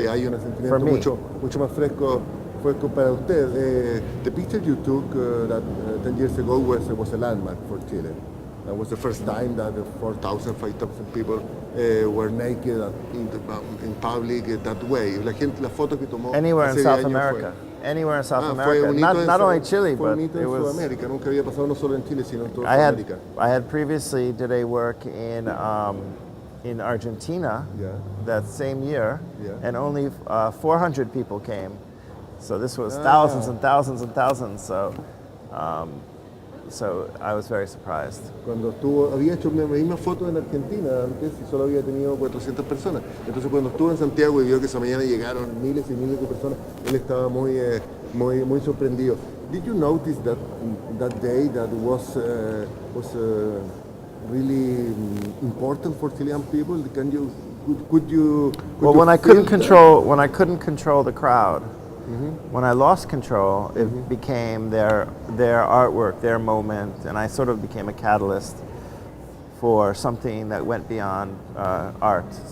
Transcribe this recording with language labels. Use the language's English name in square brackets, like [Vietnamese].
[Spanish] Sí, hay un sentimiento mucho más fresco para usted. [English] The picture you took 10 years ago was a landmark for Chile. That was the first time that 4,000, 5,000 people were naked in public that way. [Spanish] La foto que tomó [English] anywhere in South America. Anywhere in South America, not only Chile, but it was. [Spanish] Sudamérica. Nunca había pasado no solo en Chile, sino en toda Sudamérica. [English] I had previously did a work in Argentina that same year, and only 400 people came. So this was thousands and thousands and thousands. So I was very surprised. [Spanish] Cuando había hecho la misma foto en Argentina antes y solo había tenido 400 personas. Entonces cuando estuvo en Santiago y vio que esa mañana llegaron miles y miles de personas, él estaba muy sorprendido. [English] Did you notice that day that was really important for Chilean people? Could you? When I couldn't control the crowd. When I lost control, it became their artwork, their moment, and I sort of became a catalyst for something that went beyond art.